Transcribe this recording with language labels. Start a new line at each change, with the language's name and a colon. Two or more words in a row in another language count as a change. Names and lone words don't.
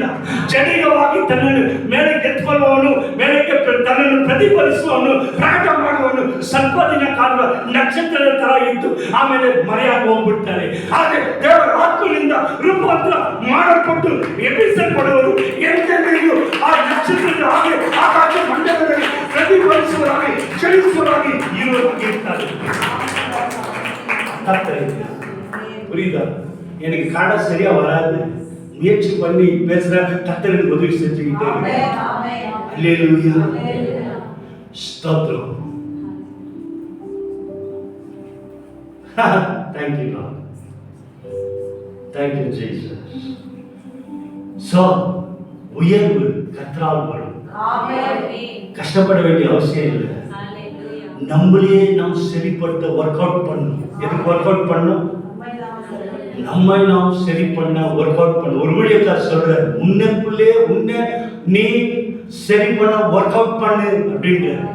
Kannada: ಜಡಿಗವಾಗಿ ತನ್ನನ್ನು ಮೇಲೆ ಎತ್ತುಕೊಳ್ಳುವವನು, ಮೇಲೆ ತನ್ನನ್ನು ಪ್ರತಿಫಲಿಸುವವನು, ಪ್ರಾಟ ಮಾಡುವವನು ಸ್ವಲ್ಪ ದಿನ ಕಾಲ ನಕ್ಷತ್ರದ ತರ ಇದ್ದು ಆಮೇಲೆ ಮರೆಯಾಗಿ ಹೋಗ್ಬಿಡ್ತಾರೆ. ಆದರೆ ದೇವರ ಆತ್ಮನಿಂದ ರೂಪಾಂತರ ಮಾಡಲ್ಪಟ್ಟು ಎಬ್ಬಿಸಲ್ಪಡುವರು ಎಂದೆಂದಿಗೂ ಆ ನಕ್ಷತ್ರದ ಹಾಗೆ ಆಕಾಶ ಮಂಡಲದಲ್ಲಿ ಪ್ರತಿಫಲಿಸುವರಾಗಿ ಚಲಿಸುವರಾಗಿ ಇರುತ್ತಾರೆ.
Tamil: புரியுதா? எனக்கு காண சரியா வராது, முயற்சி பண்ணி பேசுற கர்த்தருக்கு உதவி செஞ்சுக்கிட்டே இருக்கேன். அல்லேலூயா. ஸ்தோத்திரம்.
English: Thank you Lord. Thank you Jesus. So
Tamil: உயர்வு கர்த்தரால் வரும். கஷ்டப்பட வேண்டிய அவசியம் இல்லை. நம்மளே நாம் சரிப்படுத்த
English: work out
Tamil: பண்ணணும். எதுக்கு
English: work out
Tamil: பண்ணணும்? நம்மை நாம் சரி பண்ண
English: work out
Tamil: பண்ண. ஒரு ஊழியக்காரர் சொல்ற, உன்னைக்குள்ளே உன்னை நீ சரி பண்ண
English: work out
Tamil: பண்ணு அப்படின்ற.